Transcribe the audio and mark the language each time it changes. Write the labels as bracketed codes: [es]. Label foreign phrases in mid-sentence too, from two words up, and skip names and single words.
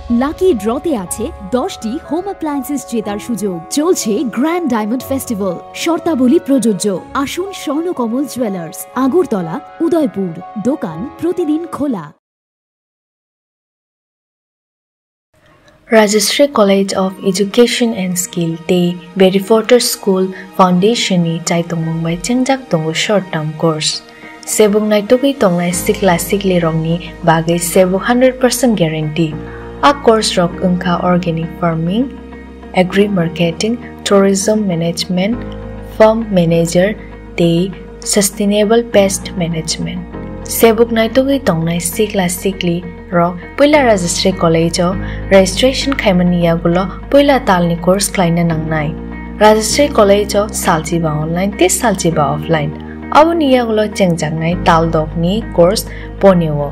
[bn] লাকি ড্রতে আছে 10টি [en] home appliances [bn] জেতার সুযোগ। চলছে [en] grand diamond festival, [bn] শর্তাবলী প্রযোজ্য। আসুন স্বর্ণকমল জুয়েলার্স, আগরতলা, উদয়পুর। দোকান প্রতিদিন খোলা। [trp] Rajashree College of Education and Skill Tei Berrywater School Foundation ni Chaitung Mumbai Chengjak Tongo [en] short term course. [trp] Sebung naitugui tongnai sikli rong ni bagai sebu 100% guarantee. A course rok ungka [en] organic farming, agri marketing, tourism management, farm manager tei sustainable pest management. [trp] Sebuk naitugui tongnai sikli rok puila Rajashree College o registration khaimaniya gulo puila talni course klaina nangnai. Rajashree College o saljiba online te saljiba offline. Abuniya gulo chengjangnai tal dokni course ponewo.